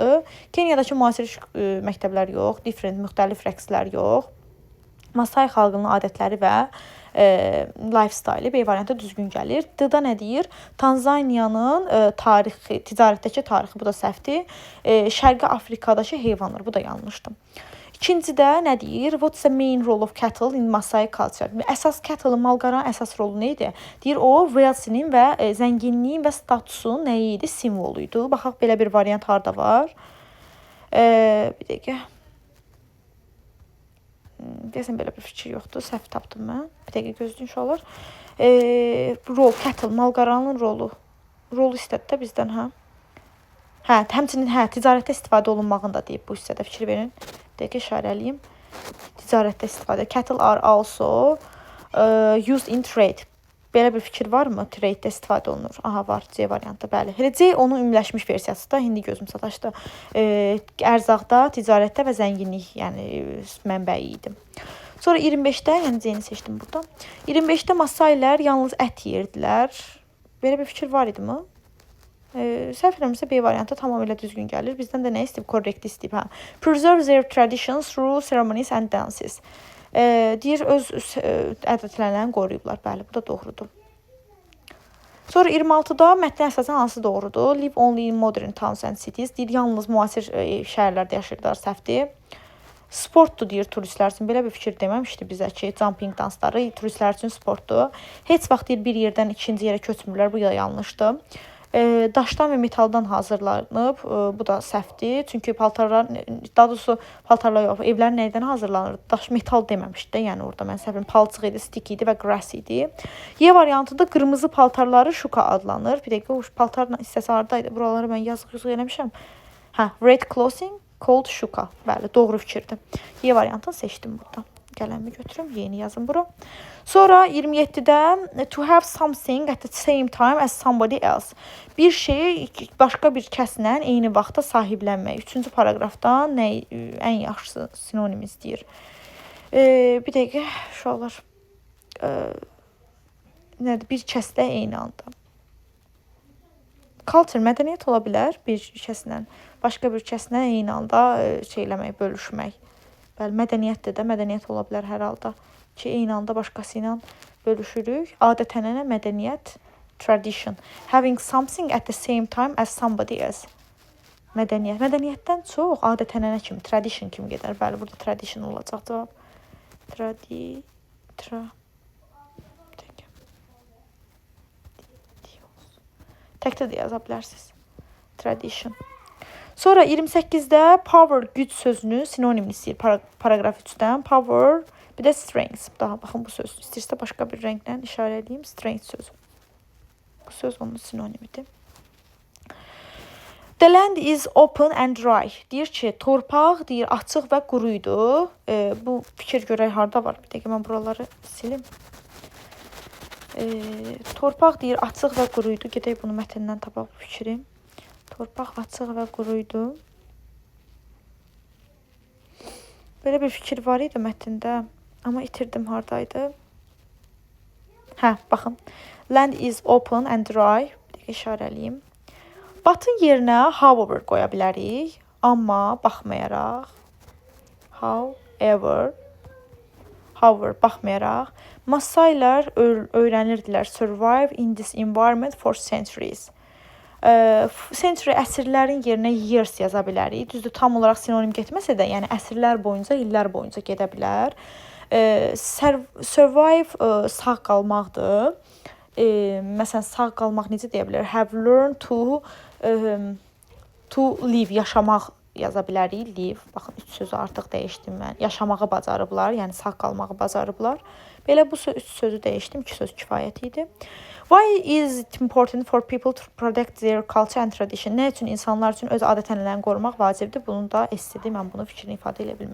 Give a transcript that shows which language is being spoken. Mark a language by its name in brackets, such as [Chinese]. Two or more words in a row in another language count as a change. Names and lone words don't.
[Azerbaijani] Kenyadakı müasir məktəblər yox, müxtəlif rəqslər yox. Masai xalqının adətləri və lifestyle B variantı düzgün gəlir. D-da nə deyir? Tanzaniyanın tarixi, ticarətdəki tarixi, bu da səhvdir. Şərqi Afrikadakı heyvanlar, bu da yanlışdır. İkincidə nə deyir? [English] What's the main role of cattle in Maasai culture? [Azerbaijani] Əsas cattle-ın, malqaranın əsas rolu nə idi? Deyir o wealth-nin və zənginliyin və statusun nə idi? Simvolu idi. Baxaq belə bir variant harda var? Bir dəqiqə. Deyəsən belə bir fikir yoxdur. Səhv tapdım mən. Bir dəqiqə gözləyin uşaqlar. Rol, cattle, malqaranın rolu. Rol istədi də bizdən, hə? Həmçinin ticarətdə istifadə olunmağını da deyib bu hissədə fikir verin. Bir dəqiqə işarəliyim. Ticarətdə istifadə. [English] Cattle are also used in trade. [Azerbaijani] Belə bir fikir varmı? Trade-də istifadə olunur. Aha, var. C variantı, bəli. Elə C onun ümumiləşmiş versiyası da, indi gözüm sataşdı. Ərzaqda, ticarətdə və zənginlik, yəni mənbəyi idi. Sonra 25-də, yəni C-ni seçdim burada. 25-də Maasailər yalnız ət yeyirdilər. Belə bir fikir var idimi? Səhv eləmirəmsə B variantı tamamilə düzgün gəlir. Bizdən də nə istəyib? Correct istəyib, hə. [English] Preserve their traditions through ceremonies and dances. [Azerbaijani] Deyir, öz ədət-ənənələrini qoruyublar. Bəli, bu da doğrudur. Sonra 26-da mətnin əsasən hansı doğrudur? [English] Live only in modern towns and cities. [Azerbaijani] Deyir, yalnız müasir şəhərlərdə yaşayırlar, səhvdir. Sportdur, deyir, turistlər üçün. Belə bir fikir deməmişdi bizə ki, jumping dansları turistlər üçün sportdur. Heç vaxt deyir, bir yerdən ikinci yerə köçmürlər. Bu da yanlışdır. Daşdan və metaldan hazırlanıb, bu da səhvdir. Çünki paltarlar, daha doğrusu paltarlar yox, evlər nədən hazırlanır? Daş, metal deməmişdi də, yəni orada mən səhv, palçıq idi, stick idi və grass idi. Y variantında qırmızı paltarları şuka adlanır. Bir dəqiqə, o paltarla hissəsi hardaydı? Buraları mən yazıq eləmişəm. [English] Red clothing called şuka. [Azerbaijani] Bəli, doğru fikirdir. Y variantını seçdim burada. Qələmi götürüm, yeni yazım bura. Sonra 27-də [English] to have something at the same time as somebody else. [Azerbaijani] Bir şeyi başqa bir kəslə eyni vaxtda sahiblənmək. 3-cü paraqrafdan nə ən yaxşı sinonim istəyir? Bir dəqiqə, uşaqlar. Nədir? Bir kəslə eyni anda. Culture, mədəniyyət ola bilər bir kəslə. Başqa bir kəslə eyni anda şeyləmək, bölüşmək. Bəli, mədəniyyətdir də, mədəniyyət ola bilər hər halda ki, eyni anda başqası ilə bölüşürük. Adət-ənənə, mədəniyyət, tradition. [English] Having something at the same time as somebody else. [Azerbaijani] Mədəniyyət. Mədəniyyətdən çox adət-ənənə kimi, tradition kimi gedər. Bəli, burada tradition olacaq cavab. Təkdə də yaza bilərsiniz. Tradition. Sonra 28-də power, güc sözünü sinonimini istəyir. Paragraf 3-dən power, bir də strength. Daha baxın bu söz. İstəyirsə başqa bir rənglə işarə edeyim. Strength sözü. Bu söz onun sinonimidir. [English] The land is open and dry. [Azerbaijani] Deyir ki, torpaq, deyir, açıq və quruydu. Bu fikir görək harda var? Bir dəqiqə mən buraları silim. Torpaq, deyir, açıq və quruydu. Gedək bunu mətndən tapaq bu fikri. Torpaq açıq və quruydu. Belə bir fikir var idi mətndə. Amma itirdim hardaydı. Baxın. [English] Land is open and dry. [Azerbaijani] Bir dəqiqə işarəliyim. Batın yerinə however qoya bilərik. Amma baxmayaraq. However, baxmayaraq. Maasailər öyrənirdilər [English] survive in this environment for centuries. [Azerbaijani] Century əsrlərin yerinə years yaza bilərik. Düzdür, tam olaraq sinonim getməsə də, yəni əsrlər boyunca, illər boyunca gedə bilər. Survive sağ qalmaqdır. Məsələn, sağ qalmaq necə deyə bilər? [English] Have learned to live, [Azerbaijani] yaşamaq yaza bilərik. Live, baxın, 3 sözü artıq dəyişdim mən. Yaşamağı bacarıblar, yəni sağ qalmağı bacarıblar. Belə bu 3 sözü dəyişdim, 2 söz kifayət idi. [English] Why is it important for people to protect their culture and tradition? [Azerbaijani] Nə üçün insanlar üçün öz adət-ənənələrini qorumaq vacibdir? Bunun da S-dir. Mən bunu fikrini ifadə edə bilməyəcəm.